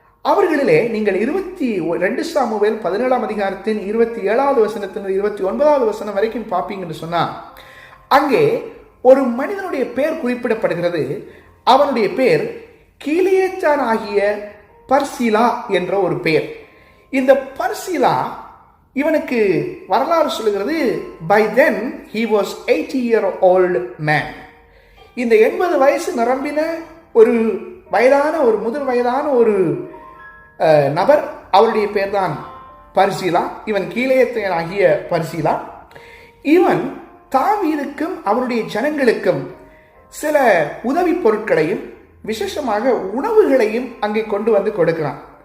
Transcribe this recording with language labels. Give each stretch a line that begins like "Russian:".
Tamil: அவர்களிலே நீங்கள் 2 சாமுவேல் 17ஆம் அதிகாரத்தின் 27வது வசனத்திலிருந்து 29வது வசனம் வரைக்கும் பார்ப்பீங்கன்னு சொன்னா, அங்கே ஒரு மனிதனுடைய பெயர் குறிப்பிடப்படுகிறது. அவனுடைய பெயர் கீலேயாத்தான் ஆகிய பர்சிலா என்ற ஒரு பெயர். இந்த பர்சிலா, இவனுக்கு வரலாறு சொல்லுகிறது,
English: by then he was 80-year-old man.
Tamil: இந்த 80 வயசு நிரம்பின ஒரு முதிர் வயதான ஒரு நபர், அவருடைய பேர் தான் பர்சிலா. இவன் கீலேயாத்தான் ஆகிய பர்சிலா. இவன் தாவீதுக்கும் அவருடைய ஜனங்களுக்கும் சில உதவி பொருட்களையும் விசேஷமாக உணவுகளையும் அங்கே கொண்டு வந்து கொடுக்கிறான்.